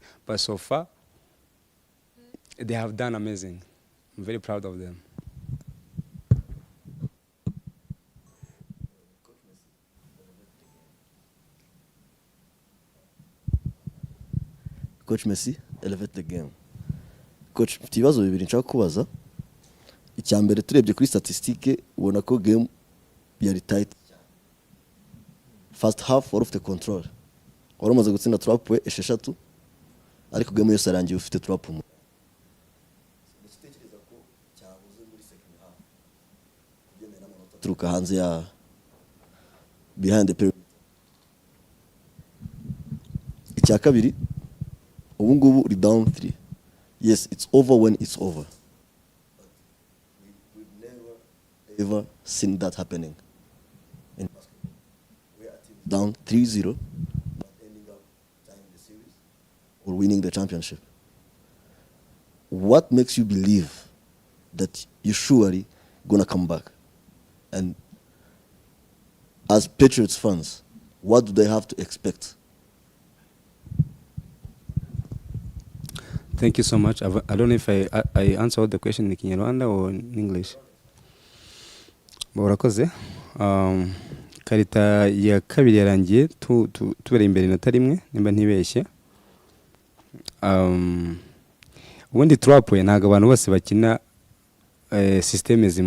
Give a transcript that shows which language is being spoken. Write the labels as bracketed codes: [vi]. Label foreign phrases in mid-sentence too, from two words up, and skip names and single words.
[en] But so far, they have done amazing. I'm very proud of them. Coach Messi, elevate the game. Coach, [rw] mfite ibibazo bibiri nshaka kubaza. Icya mbere turebye kuri statistique ubona ko game yari tight. [en] First half all of the control. [rw] wari umaze gutsinda 3 points esheshatu ariko game yose arangiye ufite 3 points. Nditekereza ko cyabuze muri [en] second half [rw] kugendera n'amanota turuka hanze ya [en] behind the perimeter. [rw] Icya kabiri ubu ngubu uri down 3. [en] Yes, it's over when it's over. But we've never ever seen that happening in basketball. We are teams down 3-0 but ending up tying the series or winning the championship. What makes you believe that you're surely gonna come back? And as Patriots fans, what do they have to expect? Thank you so much. I don't know if I answered the question in Kinyarwanda or in English. [rw] Murakoze. Karita ya kabiri yarangiye tubere imbere inota rimwe nimba ntibeshye. Ubundi turapuye ntago abantu bose bakina systeme zimwe.